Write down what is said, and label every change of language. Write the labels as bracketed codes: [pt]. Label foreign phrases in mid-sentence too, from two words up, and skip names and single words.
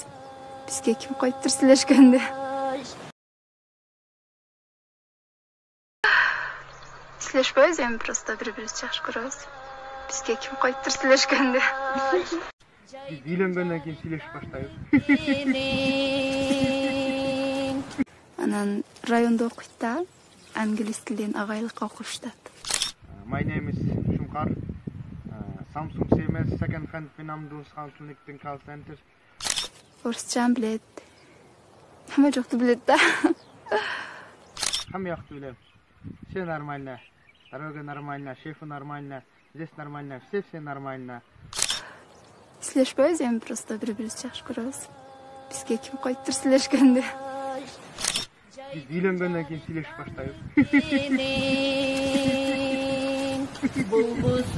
[ky] Бизге ким коюптур сүйлөшкөндү. Сүйлөшпөйбүз эми, просто бири-бирибизди жакшы көрөбүз. Бизге ким коюптур сүйлөшкөндү. Биз үйлөнгөндөн кийин сүйлөшүп баштайбыз. Анан районда окуйт да, англис тилинен агайлыкка окушат. [en] My name is Shumkar. Samsung CMS second hand Pinamdus Consulting Call Center. [ky] Орусчаны билет. Хамма жокту билет да. Хамма жакты билем. [ru] Все нормально. Дорога нормально, шефы нормально, здесь нормально, все нормально. [ky] Сүйлөшпөйбүз эми, просто бири-бирибизди жакшы көрөбүз. Бизге ким коюптур сүйлөшкөндү. Биз үйлөнгөндөн кийин сүйлөшүп баштайбыз.